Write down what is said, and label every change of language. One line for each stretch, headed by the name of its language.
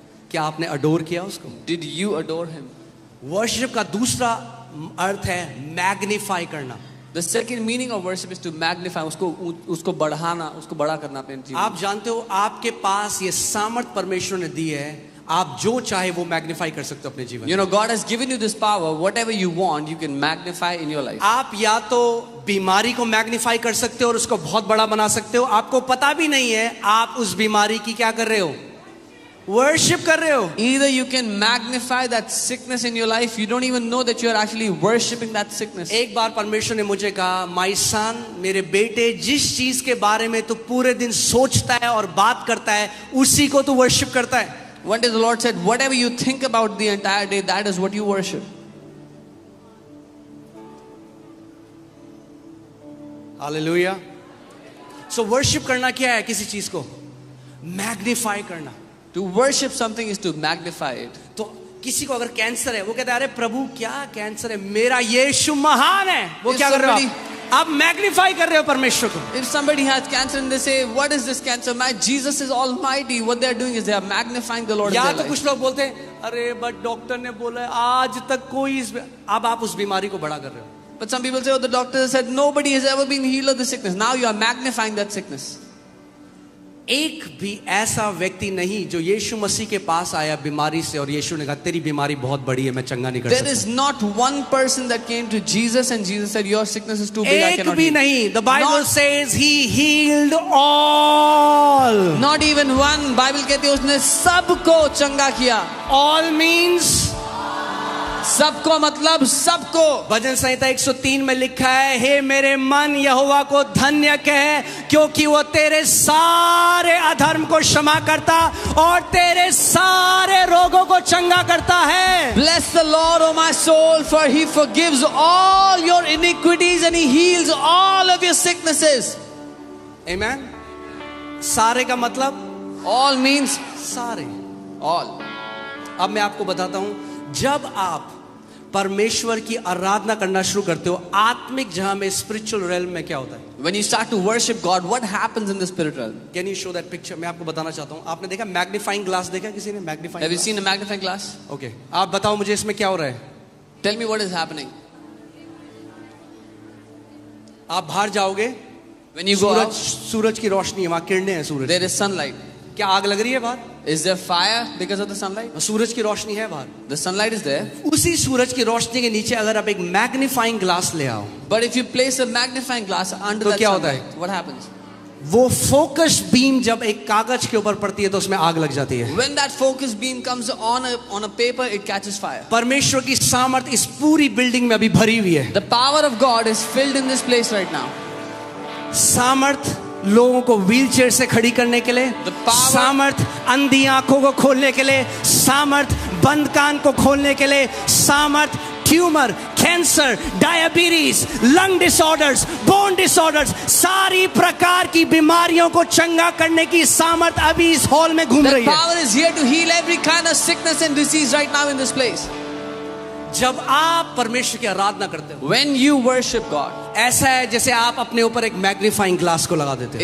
Hindi: क्या आपने अडोर किया उसको?
English: Did you adore Him?
Hindi: Worship का दूसरा अर्थ है मैग्नीफाई करना।
English: The second meaning of worship is to magnify,
Hindi: उसको बढ़ाना, उसको बड़ा करना अपने जीवन। आप जानते हो आपके पास ये सामर्थ परमेश्वर ने दी है, आप जो चाहे वो मैग्नीफाई कर सकते हो अपने जीवन।
English: You know, God has given you this power. Whatever you want, you can magnify in your life.
Hindi: आप या तो बीमारी को मैग्नीफाई कर सकते हो और उसको बहुत बड़ा बना सकते हो, आपको पता भी नहीं है आप उस बीमारी की क्या कर रहे हो, वर्शिप कर रहे हो।
English: Either you can magnify that sickness in your life, you don't even know that you are actually worshiping that sickness.
Hindi: एक बार परमेश्वर ने मुझे कहा,
English: my son,
Hindi: मेरे बेटे, जिस चीज के बारे में तू पूरे दिन सोचता है और बात करता है उसी को तू वर्शिप करता है।
English: One day the Lord said, whatever you think about the entire day, that is what you worship.
Hindi: Hallelujah. So worship करना क्या है? किसी चीज को मैग्नीफाई करना।
English: To worship something is to magnify it.
Hindi: तो किसी को अगर कैंसर है, वो कहता है अरे प्रभु क्या कैंसर है, मेरा यीशु महान है। वो क्या कर रहे हो आप मैग्नीफाई कर रहे हो परमेश्वर को।
English: If somebody has cancer and they say, what is this cancer? My Jesus is almighty. What they are doing is they are magnifying the Lord in
Hindi: या
English: their
Hindi: तो
English: life.
Hindi: कुछ लोग बोलते हैं अरे बट डॉक्टर ने बोला है आज तक कोई अब आप उस बीमारी को बड़ा कर रहे हो।
English: But some people say, oh, the doctor said nobody has ever been healed of the sickness. Now you are magnifying that sickness.
Hindi: एक भी ऐसा व्यक्ति नहीं जो यीशु मसीह के पास आया बीमारी से और यीशु ने कहा तेरी बीमारी बहुत बड़ी है, मैं चंगा नहीं कर
English: There
Hindi: सकता।
English: is not one person that came to Jesus and Jesus said, your sickness is too big, I
Hindi: एक
English: cannot
Hindi: भी
English: heal.
Hindi: नहीं।
English: The Bible Not- says he healed all. Not even one.
Hindi: Bible कहती है उसने सबको चंगा किया।
English: All means
Hindi: सबको मतलब सबको। भजन संहिता 103 में लिखा है, हे मेरे मन यहोवा को धन्य कह, क्योंकि वो तेरे सारे अधर्म को क्षमा करता और तेरे सारे रोगों को चंगा करता है।
English: Bless the Lord, O my soul, for he forgives all your iniquities and he heals all of your sicknesses.
Hindi: Amen। सारे का मतलब
English: All means
Hindi: सारे।
English: all.
Hindi: अब मैं आपको बताता हूं, जब आप परमेश्वर की आराधना करना शुरू करते हो आत्मिक जहां में, स्पिरिचुअल रेल्म में क्या होता है?
English: When you start to worship God, what happens in the spirit realm? Can you show that picture?
Hindi: मैं आपको बताना चाहता हूं। आपने देखा मैग्नीफाइंग ग्लास? देखा किसी ने magnifying?
English: Have you seen a magnifying glass?
Hindi: Okay, आप बताओ मुझे इसमें क्या हो रहा है?
English: Tell me what is happening.
Hindi: आप बाहर जाओगे,
English: When you go out,
Hindi: सूरज की रोशनी है, वहां किरणें हैं सूरज।
English: there is sunlight.
Hindi: क्या आग लग रही है बाहर?
English: Is there fire because of the sunlight?
Hindi: सूरज की रोशनी है बाहर।
English: The sunlight is there.
Hindi: उसी सूरज की रोशनी के नीचे अगर आप एक मैग्नीफाइंग ग्लास ले आओ,
English: But if you place a magnifying glass under
Hindi: तो
English: that
Hindi: क्या होता है?
English: sunlight, what happens?
Hindi: वो फोकस बीम जब एक कागज के ऊपर पड़ती है तो उसमें आग लग जाती है।
English: When that focus beam comes on a paper, it catches fire.
Hindi: परमेश्वर की सामर्थ इस पूरी बिल्डिंग में अभी भरी हुई है।
English: The power of God is filled in this place right now.
Hindi: सामर्थ लोगों को व्हीलचेयर से खड़ी करने के लिए,
English: The power-
Hindi: सामर्थ अंधी आंखों को खोलने के लिए, सामर्थ बंद कान को खोलने के लिए, सामर्थ tumour, cancer, diabetes, lung disorders, bone disorders, सारी प्रकार की बीमारियों को चंगा करने की सामर्थ अभी इस हॉल में घूम
English: That
Hindi: रही है।
English: power is here to heal every kind of sickness and disease right now in this place.
Hindi: जब आप परमेश्वर की आराधना करते हो,
English: When you worship God,
Hindi: ऐसा है जैसे आप अपने ऊपर एक मैग्नीफाइंग ग्लास को लगा देते हो